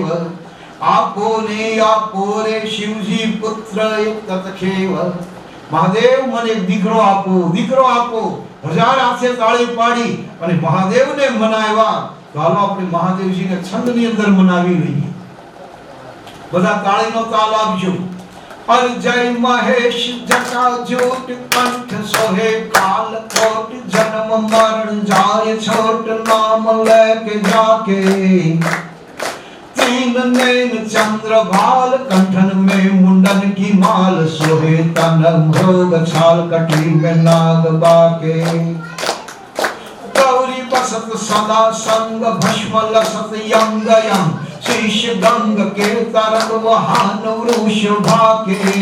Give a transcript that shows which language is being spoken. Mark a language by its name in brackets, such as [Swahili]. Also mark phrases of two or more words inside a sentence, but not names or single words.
[Gujarati] આપો ને આપો રે શિવજી પુત્ર એક તતખેવ. મહાદેવ મને એક દીકરો આપો, દીકરો આપો. 1000 હાથે તાળી પાડી અને મહાદેવને મનાવ્યા. તો હાલો આપણે મહાદેવજીને છંદની અંદર મનાવી લઈએ. બધા તાળીનો તાલ આપજો. [Hindi] और जय महेश जटाजूट कंठ सोहे काल कोट जन्म मरण जाय छोट नाम लेके जाके 3 नैन चंद्र भाल कंठन में मुंडन की माल सोहे तन मृग छाल कटी में नाग बाके गौरी बसत सदा संग भस्म लसत यंग यंग शीश गंग के तरंग वहान वृषभा के